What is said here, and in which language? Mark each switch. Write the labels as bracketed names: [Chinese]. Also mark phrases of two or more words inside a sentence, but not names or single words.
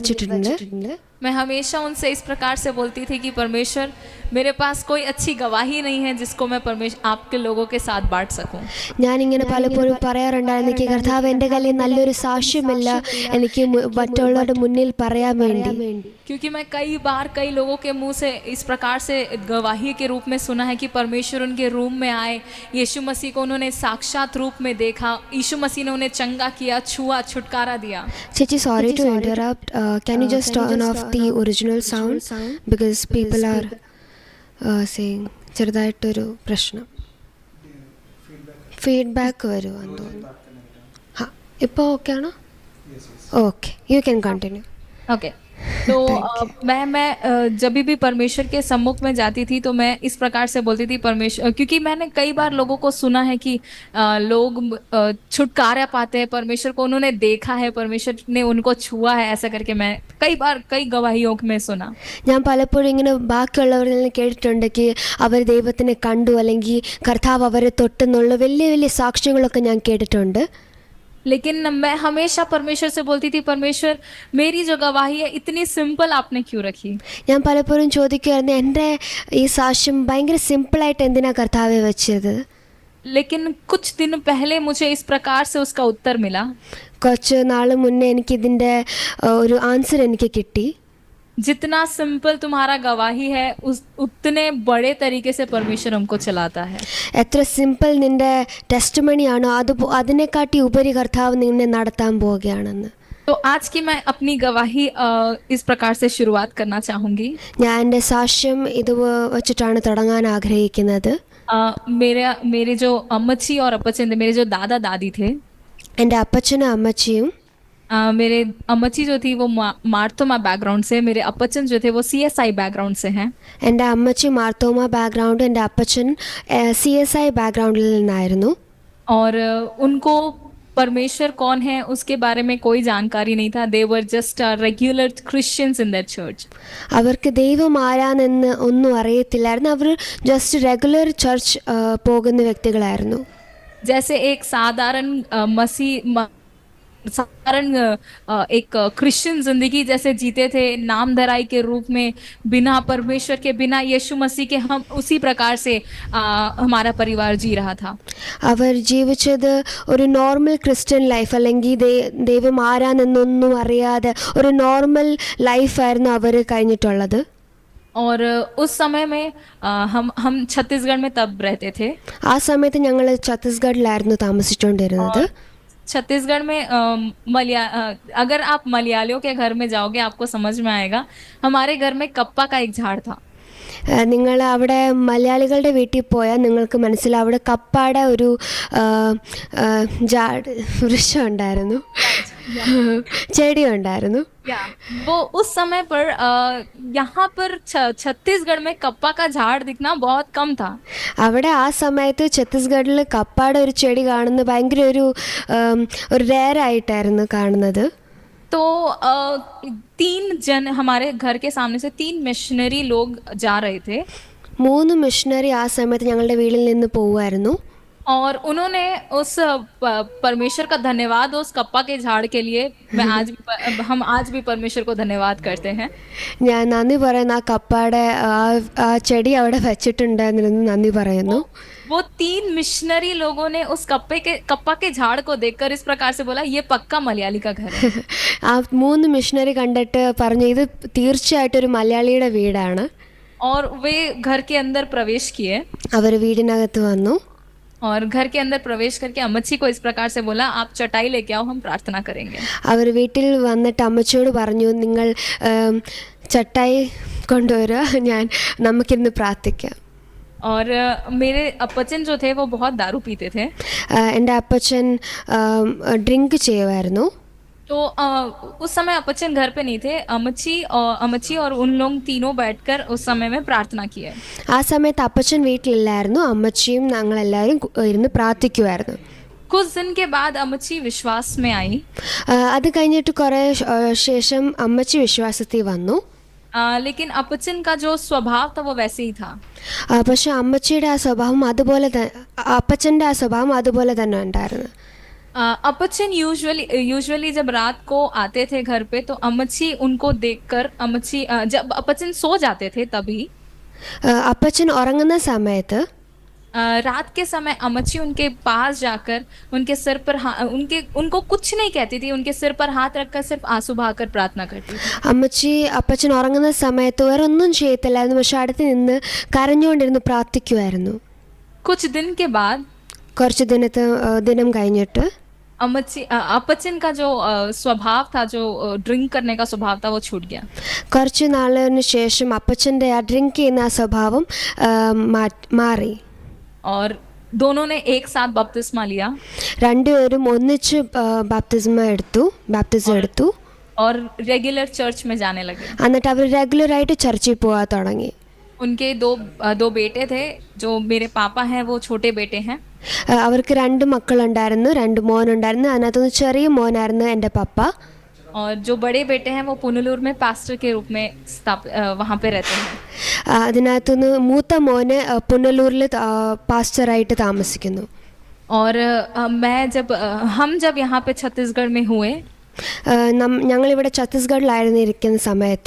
[Hindi] मैं हमेशा उनसे इस प्रकार से बोलती थी कि परमेश्वर, मेरे पास कोई अच्छी गवाही नहीं है जिसको मैं परमेश्वर आपके लोगों के साथ बांट सकूं। [Malayalam] ഞാനിങ്ങനെ പലപ്പോഴും പറയാറുണ്ടായിരുന്നു, എനിക്ക് കർത്താവ് എൻ്റെ കയ്യിൽ നല്ലൊരു സാക്ഷ്യമില്ല എനിക്ക് മറ്റുള്ളവരുടെ മുന്നിൽ പറയാൻ വേണ്ടി. [Hindi] क्योंकि मैं कई बार कई लोगों के मुंह से इस प्रकार से गवाही के रूप में सुना है कि परमेश्वर उनके रूम में आए, यीशु मसीह को उन्होंने साक्षात रूप में देखा, यीशु मसीह ने उन्हें चंगा किया, छुआ, छुटकारा दिया. [English] ചേച്ചി, sorry to interrupt, can you just turn off the original sound because people are saying [Malayalam] ചെറുതായിട്ടൊരു പ്രശ്നം, ഫീഡ്ബാക്ക് വരുവാന്ന് തോന്നുന്നു. ഹാ, ഇപ്പോൾ ഓക്കെ ആണോ? ഓക്കെ, [English] you can continue. [Hindi] ओके तो मैं जब भी परमेश्वर के सम्मुख में जाती थी तो मैं इस प्रकार से बोलती थी परमेश्वर, क्योंकि मैंने कई बार लोगों को सुना है कि लोग छुटकारा पाते हैं, परमेश्वर को उन्होंने देखा है, परमेश्वर ने उनको छुआ है, ऐसा करके मैं कई बार कई गवाहियों में सुना. [Malayalam] ഞാൻ പലപ്പോഴും ഇങ്ങനെ ബാക്കിയുള്ളവരിൽ നിന്ന് കേട്ടിട്ടുണ്ട് അവർ ദൈവത്തിനെ കണ്ടു അല്ലെങ്കിൽ കർത്താവ് അവരെ തൊട്ടെന്നുള്ള വലിയ വലിയ സാക്ഷ്യങ്ങളൊക്കെ ഞാൻ കേട്ടിട്ടുണ്ട്. [Hindi] लेकिन मैं हमेशा परमेश्वर से बोलती थी, परमेश्वर मेरी जो गवाही है इतनी सिंपल आपने क्यों रखी. [Malayalam] ഞാൻ പലപ്പോഴും ചോദിക്കുമായിരുന്നു, എൻ്റെ ഈ സാക്ഷ്യം ഭയങ്കര സിമ്പിളായിട്ട് എന്തിനാ കർത്താവെ വെച്ചത്. [Hindi] लेकिन कुछ दिन पहले मुझे इस प्रकार से उसका उत्तर मिला. [Malayalam] കുറച്ച് നാൾ മുന്നേ എനിക്ക് ഇതിൻ്റെ ഒരു ആൻസർ എനിക്ക് കിട്ടി. [Hindi] जितना सिंपल तुम्हारा गवाही है उतने बड़े तरीके से परमेश्वर हमको चलाता है. [Malayalam] എത്ര സിമ്പിൾ നിൻ്റെ ടെസ്റ്റിമണിയാണോ അതിനെക്കാട്ടി ഉപരി കർത്താവ് നിന്നെ നടത്താൻ പോവുകയാണെന്ന്. [Hindi] तो आज की मैं अपनी गवाही इस प्रकार से शुरुआत करना चाहूँगी. [Malayalam] ഞാൻ എൻ്റെ സാക്ഷ്യം ഇത് വെച്ചിട്ടാണ് തുടങ്ങാൻ ആഗ്രഹിക്കുന്നത്. [Hindi] मेरे जो अम्मची और अपचन थे, मेरे जो दादा दादी थे, [Malayalam] എൻ്റെ അപ്പച്ചനും അമ്മച്ചിയും, [Hindi] मेरे अम्मची जो थी वो मार्तोमा बैकग्राउंड से, मेरे अपचन जो थे वो CSI बैकग्राउंड से हैं. [Malayalam] എൻ്റെ അമ്മച്ചി മാർത്തോമ ബാക്ക്ഗ്രൗണ്ട്, എൻ്റെ അപ്പച്ചൻ CSI ബാക്ക്ഗ്രൗണ്ടിൽ നിന്നായിരുന്നു. [Hindi] और उनको परमेश्वर कौन है उसके बारे में कोई जानकारी नहीं था. [English] they were just regular Christians in that church. [Malayalam] അവർക്ക് ദൈവം ആരാണെന്ന് ഒന്നും അറിയത്തില്ലായിരുന്നു. അവർ [English] just regular church [Malayalam] പോകുന്ന വ്യക്തികളായിരുന്നു. [Hindi] जैसे एक साधारण साधारण एक क्रिश्चियन जिंदगी जैसे जीते थे, नामधराई के रूप में, बिना परमेश्वर के, बिना यीशु मसीह के, हम उसी प्रकार से हमारा परिवार जी रहा था. [Malayalam] അവർ ജീവിച്ചത് ഒരു [English] normal Christian life, [Malayalam] അല്ലെങ്കിൽ ദൈവം ആരാണെന്നൊന്നും അറിയാതെ ഒരു നോർമൽ ലൈഫായിരുന്നു അവർ കഴിഞ്ഞിട്ടുള്ളത്. [Hindi] और उस समय में हम छत्तीसगढ़ में तब रहते थे. [Malayalam] ആ സമയത്ത് ഞങ്ങൾ ഛത്തീസ്ഗഡിലായിരുന്നു താമസിച്ചുകൊണ്ടിരുന്നത്. [Hindi] छत्तीसगढ़ में अगर आप मलयालियों के घर में जाओगे आपको समझ में आएगा. हमारे घर में कप्पा का एक झाड़ था. [Malayalam] നിങ്ങൾ അവിടെ മലയാളികളുടെ വീട്ടിൽ പോയാൽ നിങ്ങൾക്ക് മനസ്സിലാവും, അവിടെ കപ്പാടെ ഒരു വൃക്ഷം ഉണ്ടായിരുന്നു, ചെടി ഉണ്ടായിരുന്നു. [Hindi] वो उस समय पर यहाँ पर छत्तीसगढ़ में कप्पा का झाड़ दिखना बहुत कम था. [Malayalam] അവിടെ ആ സമയത്ത് ഛത്തീസ്ഗഡിൽ കപ്പാടെ ഒരു ചെടി കാണുന്നത് ഭയങ്കര ഒരു റെയർ ആയിട്ടായിരുന്നു കാണുന്നത്. [Hindi] तो 3 जन हमारे घर के सामने से 3 मिशनरी लोग जा रहे थे. [Malayalam] 3 മിഷണറി ആ സമയത്ത് ഞങ്ങളുടെ വീട്ടിൽ നിന്ന് പോവുമായിരുന്നു. [Hindi] और उन्होंने उस परमेश्वर का धन्यवाद उस कप्पा के झाड़ के लिए हम आज भी परमेश्वर को धन्यवाद करते हैं. [Malayalam] ഞാൻ നന്ദി പറയുന്നു, ആ കപ്പാടെ ആ ചെടി അവിടെ വെച്ചിട്ടുണ്ടായിരുന്നു, നന്ദി പറയുന്നു. [Hindi] वो 3 मिशनरी लोगों ने उस कप्पा के झाड़ को देखकर इस प्रकार से बोला, ये पक्का मलयाली का घर है. [Malayalam] ആ 3 മിഷണറി കണ്ടിട്ട് പറഞ്ഞു, ഇത് തീർച്ചയായിട്ടും ഒരു മലയാളിയുടെ വീടാണ്. [Hindi] और वे घर के अंदर प्रवेश किए. [Malayalam] അവർ വീടിനകത്ത് വന്നു. [Hindi] और घर के अंदर प्रवेश करके अम्मची को इस प्रकार से बोला, आप चटाई लेके आओ, हम प्रार्थना करेंगे. [Malayalam] അവർ വീട്ടിൽ വന്നിട്ട് അമ്മച്ചിയോട് പറഞ്ഞു, നിങ്ങൾ ചട്ടായി കൊണ്ടുവരിക, നമുക്കിന്ന് പ്രാർത്ഥിക്കാം. [Hindi] और मेरे अपचन जो थे वो बहुत दारू पीते थे. [Malayalam] എൻ്റെ അപ്പച്ചൻ ഡ്രിങ്ക് ചെയ്യുമായിരുന്നു. [Hindi] तो उस समय अपचन घर पे नहीं थे. अम्मची और उन लोग तीनों बैठकर उस समय में प्रार्थना किए. [Malayalam] ആ സമയത്ത് അപ്പച്ചൻ വീട്ടിലില്ലായിരുന്നു, അമ്മച്ചിയും ഞങ്ങളെല്ലാവരും ഇരുന്ന് പ്രാർത്ഥിക്കുമായിരുന്നു. [Hindi] कुछ दिन के बाद अम्मची विश्वास में आई. [Malayalam] അത് കഴിഞ്ഞിട്ട് കുറേ ശേഷം അമ്മച്ചി വിശ്വാസത്തിൽ വന്നു. [Hindi] लेकिन अपचन का जो स्वभाव था वो वैसे ही था. [Malayalam] പക്ഷെ അമ്മച്ചിയുടെ ആ സ്വഭാവം അതുപോലെ അപ്പച്ചൻ്റെ ആ സ്വഭാവം അതുപോലെ തന്നെ ഉണ്ടായിരുന്നു. [Hindi] अपचन यूजुअली जब रात को आते थे घर पे तो अम्मची उनको देखकर जब अपचन सो जाते थे तभी [Malayalam] അപ്പച്ചൻ ഉറങ്ങുന്ന സമയത്ത് [Hindi] रात के समय अमच्ची उनके पास जाकर उनके सिर पर उनको कुछ नहीं कहती थी, उनके सिर पर हाथ रखकर सिर्फ आंसू बहाकर प्रार्थना करती थी. [Malayalam] അമ്മച്ചി അപ്പച്ചൻ ഉറങ്ങുന്ന സമയത്ത് വേറെ ഒന്നും ചെയ്യത്തില്ലായിരുന്നു, പക്ഷെ അടുത്ത് നിന്ന് കരഞ്ഞുകൊണ്ടിരുന്ന് പ്രാർത്ഥിക്കുമായിരുന്നു. [Hindi] कुछ दिन के बाद [Malayalam] കുറച്ച് ദിനം കഴിഞ്ഞിട്ട് [Hindi] अपचन का जो स्वभाव था, जो ड्रिंक करने का स्वभाव था, वो छूट गया. [Malayalam] കുറച്ച് നാളിന് ശേഷം അപ്പച്ചൻ്റെ ആ ഡ്രിങ്ക് ചെയ്യുന്ന ആ സ്വഭാവം മാറി. [Hindi] और दोनों ने एक साथ बपतिस्मा लिया [Malayalam] രണ്ടുപേരും ഒന്നിച്ച് ബാപ്റ്റിസം എടുത്തു. [Hindi] और रेगुलर चर्च में जाने लगे. [Malayalam] എന്നിട്ട് അവർ റെഗുലറായിട്ട് ചർച്ചിൽ പോകാൻ തുടങ്ങി. [Hindi] उनके दो बेटे थे. जो मेरे पापा हैं वो छोटे बेटे हैं. [Malayalam] അവർക്ക് 2 മക്കളുണ്ടായിരുന്നു, 2 മോനുണ്ടായിരുന്നു. അതിനകത്തുനിന്ന് ചെറിയ മോനായിരുന്നു എൻ്റെ പപ്പ. [Hindi] और जो बड़े बेटे हैं वो पुनलूर में पास्टर के रूप में वहाँ पे रहते हैं. [Malayalam] അതിനകത്തുനിന്ന് മൂത്ത മോന് പുനലൂരിൽ പാസ്റ്ററായിട്ട് താമസിക്കുന്നു. [Hindi] और हम जब यहाँ पे छत्तीसगढ़ में हुए, [Malayalam] ഞങ്ങളിവിടെ ഛത്തീസ്ഗഡിലായിരുന്നു ഇരിക്കുന്ന സമയത്ത്,